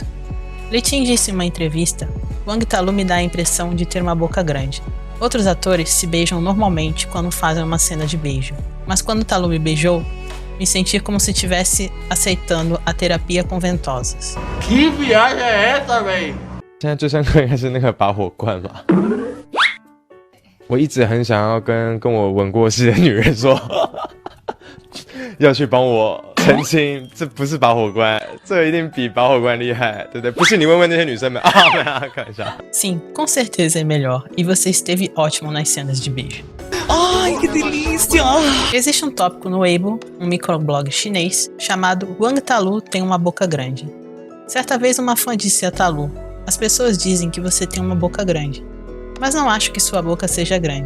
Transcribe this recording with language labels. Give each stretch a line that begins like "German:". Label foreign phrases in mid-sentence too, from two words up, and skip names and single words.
Portuguese: Li Ting disse em uma entrevista: "Wang Ta-lu me dá a impressão de ter uma boca grande. Outros atores se beijam normalmente quando fazem uma cena de beijo. Mas quando Ta-lu me beijou, me senti como se estivesse aceitando a terapia com ventosas." Que viagem é essa, véi?
Chinese: 现在最深刻应该是那个拔火罐吧。我一直很想要跟我吻过戏的女人说，要去帮我澄清，这不是拔火罐，这一定比拔火罐厉害，对不对？不信你问问那些女生们啊，没有，开玩笑。
Portuguese: Sim, com certeza é melhor, e você esteve ótimo nas cenas de beijo. Ai, que delícia! Existe um tópico no Weibo, um microblog chinês, chamado Wang Ta-lu tem uma boca grande. Certa vez uma fã disse a Ta-lu: "As pessoas dizem que você tem uma boca grande, mas não acho que sua boca seja grande.